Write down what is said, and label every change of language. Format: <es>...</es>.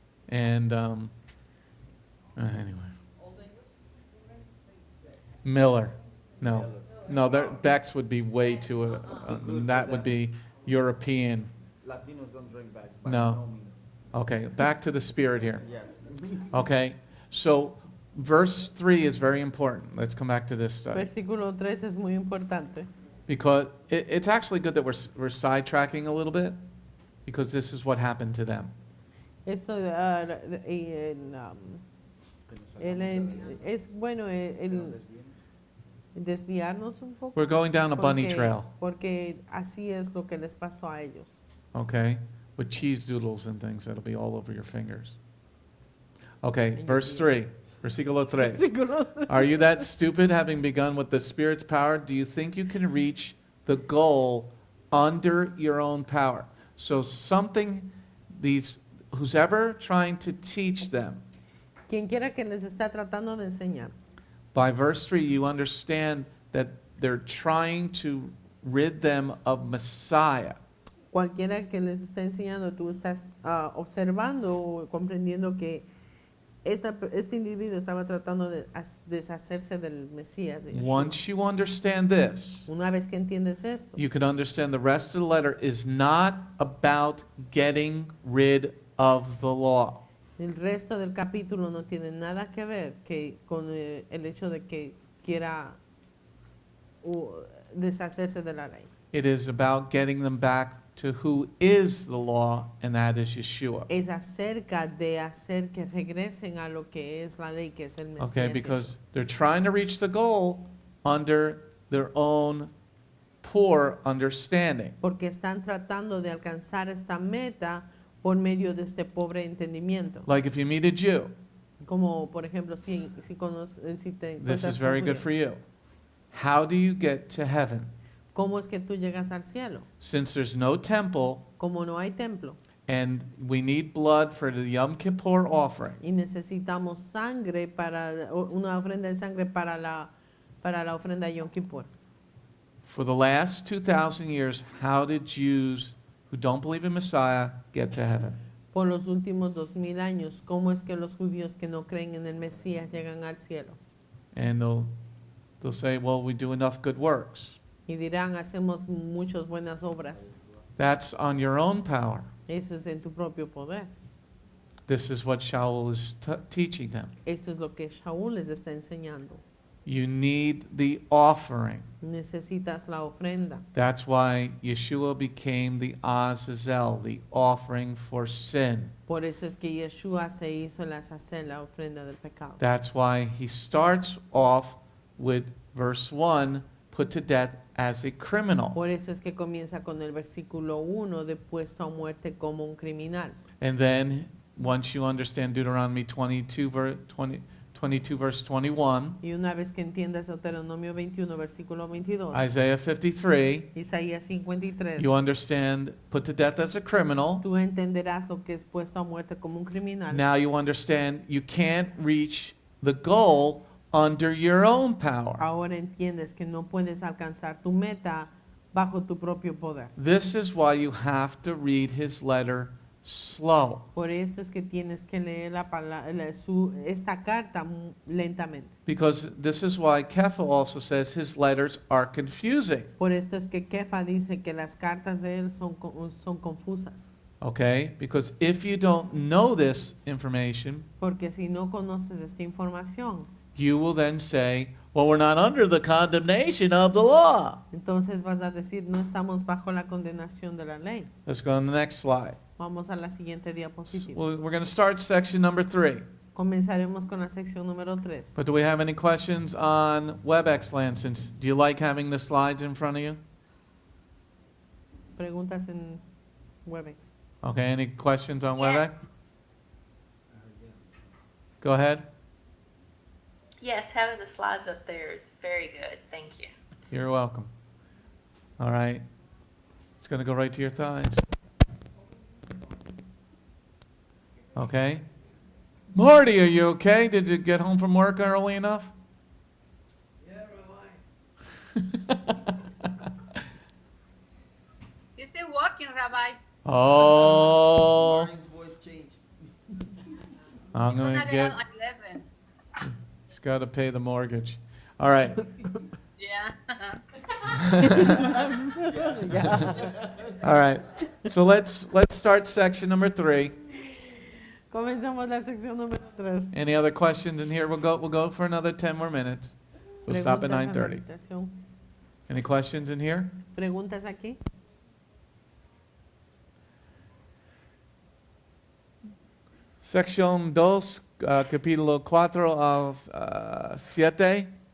<en>And, anyway. Miller. No. No, Beck's would be way too, that would be European. Latinos don't drink back. by No. means. Okay, back to the spirit here. Yes. Okay, so verse 3 is very important. Let's come back to this study.</en> <es>Versículo 3 es muy importante.</es> <en>Because it's actually good that we're sidetracking a little bit, because this is what happened to them.</en> <es>Esto es bueno el desviarnos un poco.</es> <en>We're going down a bunny trail,</en> <es>Porque así es lo que les pasó a ellos.</es> <en>okay? With cheese doodles and things that'll be all over your fingers. Okay, verse 3.</en> <es>Versículo 3. Versículo</es> <en>Are you that stupid, having begun with the Spirit's power? Do you think you can reach the goal under your own power? So something, who's ever trying to teach them,</en> <es>Quien quiera que les está tratando de enseñar.</es> <en>by verse 3, you understand that they're trying to rid them of Messiah.</en> <es>Cualquiera que les está enseñando, tú estás observando o comprendiendo que este individuo estaba tratando de deshacerse del Mesías. De Yeshua.</es> <en>Once you understand this,</en> <es>Una vez que entiendes esto,</es> <en>you can understand the rest of the letter is not about getting rid of the law.</en> <es>el resto del capítulo no tiene nada que ver con el hecho de que quiera deshacerse de la ley.</es> <en>It is about getting them back to who is the law, and that is Yeshua.</en> <es>Es acerca de hacer que regresen a lo que es la ley, que es el Mesías.</es> <en>Okay, because they're trying to reach the goal under their own poor understanding.</en> <es>Porque están tratando de alcanzar esta meta por medio de este pobre entendimiento.</es> <en>Like if you meet a Jew,</en> <es>Como por ejemplo, si te</es> <en>this</en> <es>encuentras con</es> <en>very good</en> <es>judíos.</es> <en>for you. How do you get to heaven?</en> <es>¿Cómo es que tú llegas al cielo?</es> <en>Since there's no temple</en> <es>Como no hay templo</es> <en>and we need blood for the Yom Kippur offering,</en> <es>y necesitamos sangre una ofrenda de sangre para la ofrenda de Yom Kippur.</es> <en>for the last 2,000 years, how did Jews who don't believe in Messiah get to heaven?</en> <es>Por los últimos 2000 años, ¿cómo es que los judíos que no creen en el Mesías llegan al cielo?</es> <en>And they'll say, well, we do enough good works.</en> <es>Y dirán, hacemos muchas buenas obras.</es> <en>That's on your own power.</en> <es>Eso es en tu propio poder.</es> <en>This is what Shaul is teaching them.</en> <es>Esto es lo que Shaul les está enseñando.</es> <en>You need the offering.</en> <es>Necesitas la ofrenda.</es> <en>That's why Yeshua became the Azazel, the offering for sin.</en> <es>Por eso es que Yeshua se hizo la hacer la ofrenda del pecado.</es> <en>That's why he starts off with verse 1, put to death as a criminal.</en> <es>Por eso es que comienza con el versículo 1 de puesto a muerte como un criminal.</es> <en>And then once you understand Deuteronomy 22 verse 21,</en> <es>Y una vez que entiendas Deuteronomio 21 versículo 22,</es> <en>Isaiah 53,</en> <es>Isaías 53,</es> <en>you understand put to death as a criminal.</en> <es>tú entenderás lo que es puesto a muerte como un criminal.</es> <en>Now you understand you can't reach the goal under your own power.</en> <es>Ahora entiendes que no puedes alcanzar tu meta bajo tu propio poder.</es> <en>This is why you have to read his letter slow.</en> <es>Por esto es que tienes que leer esta carta lentamente.</es> <en>Because this is why Kepha also says his letters are confusing.</en> <es>Por esto es que Kefa dice que las cartas de él son confusas.</es> <en>Okay? Because if you don't know this information, Porque si no conoces esta información, you will then say, well, we're not under the condemnation of the law. entonces vas a decir, no estamos bajo la condenación de la ley. Let's go on the next slide.</en> <es>Vamos a la siguiente diapositiva.</es> <en>We're going to start section number 3.</en> <es>Comenzaremos con la sección número 3.</es> <en>But do we have any questions on WebEx license? Do you like having the slides in front of you?</en> <es>Preguntas en Webex.</es> <en>Okay, any questions on WebEx? Go ahead. Yes, having the slides up there is very good. Thank you. You're welcome. All right. It's going to go right to your thighs. Okay? Marty, are you okay? Did you get home from work early enough? Yeah, Rabbi. You're still working, Rabbi. Oh, Martin's voice changed. I'm You're going to get get, out at 11. he's got to pay the mortgage. All right. Yeah. All right. So let's start section number 3.</en> <es>Comenzamos la sección número 3.</es> <en>Any other questions in here? We'll go for another 10 more minutes. We'll stop at 9:30. Any questions in here?</en> <es>Preguntas aquí. Sección 2, capítulo 4 al 7.</es>